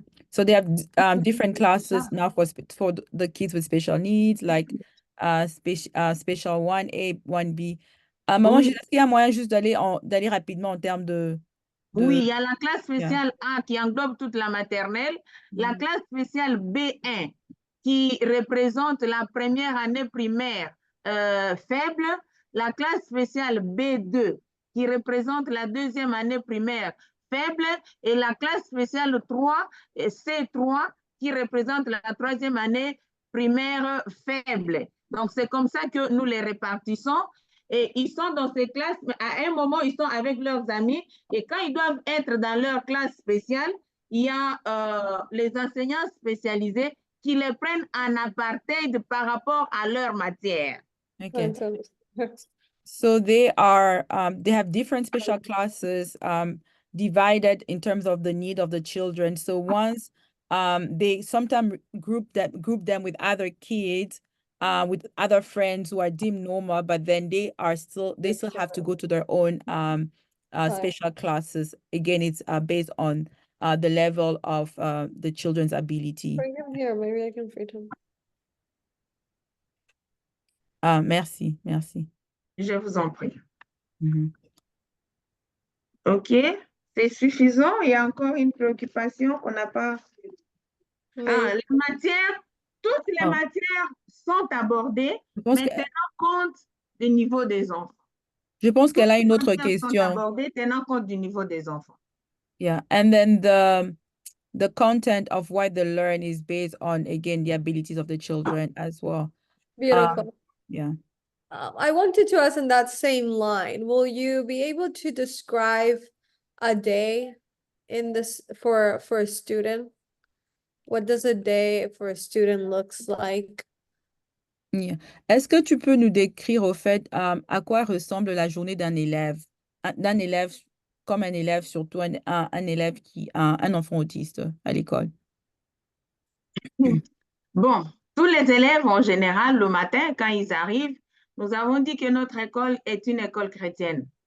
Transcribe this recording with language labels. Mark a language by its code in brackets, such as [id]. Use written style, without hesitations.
[en] So they have different classes now for the kids with special needs, like special 1A, 1B. [fr] Maman, Oui. est-ce qu'il y a moyen juste d'aller rapidement en termes de... Oui, il y a la classe spéciale A qui englobe toute la maternelle, la classe spéciale B1 qui représente la première année primaire faible, la classe spéciale B2 qui représente la 2e année primaire faible et la classe spéciale 3, C3 qui représente la 3e année primaire faible. Donc, c'est comme ça que nous les répartissons. Et ils sont dans ces classes, mais à un moment, ils sont avec leurs amis. Et quand ils doivent être dans leur classe spéciale, il y a les enseignants spécialisés qui les prennent en apartheid par rapport à leur matière. [en] Okay. So they have different special classes divided in terms of the need of the children. So once they sometimes group them with other kids, with other friends who are deemed normal, but then they still have to go to their own special classes. Again, it's based on the level of the children's ability. Bring him here, maybe I can feed him. [fr] Merci. Je vous en prie. OK, c'est suffisant. Il y a encore une préoccupation qu'on n'a pas. Les matières, toutes les matières sont abordées, mais tenant compte du niveau des enfants. Je pense qu'elle a une autre question. Sont abordées, tenant compte du niveau des enfants. [en] Yeah, and then the content of what they learn is based on, again, the abilities of the children as well. Beautiful. Yeah. I wanted to ask in that same line, will you be able to describe a day in this for a student? What does a day for a student looks like? Yeah. [fr] Est-ce que tu peux nous décrire au fait à quoi ressemble la journée d'un élève? D'un élève comme un élève, surtout un élève qui a un enfant autiste à l'école. Bon, tous les élèves en général, le matin, quand ils arrivent, nous avons dit que notre école est une école chrétienne.